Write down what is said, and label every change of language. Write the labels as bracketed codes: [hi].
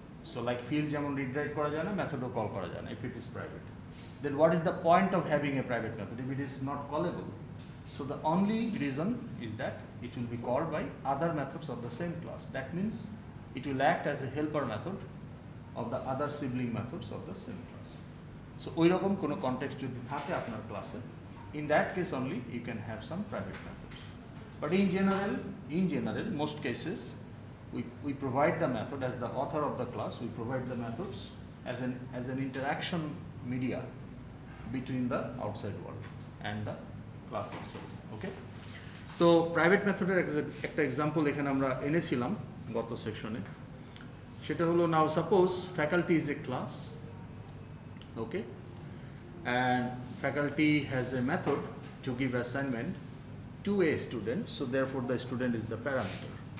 [bn] So like field যেমন read write করা যায় না, মেথডও কল করা যায় না [en] If it is private. Then what is the point of having a private method if it is not callable? So the only reason is that it will be called by other methods of the same class. That means it will act as a helper method of the other sibling methods of the same class. So [bn] ওই রকম কোনো context যদি থাকে আপনার ক্লাসে, [en] in that case only you can have some private methods. But in general, most cases we provide the method as the author of the class. We provide the methods as an interaction media between the outside world and the class itself. [bn] ওকে, তো private মেথডের একটা example এখানে আমরা এনেছিলাম গত সেকশনে। সেটা হলো, [en] Now suppose faculty is a class, okay, and faculty has a method to give assignment to a student, so therefore the student is the parameter.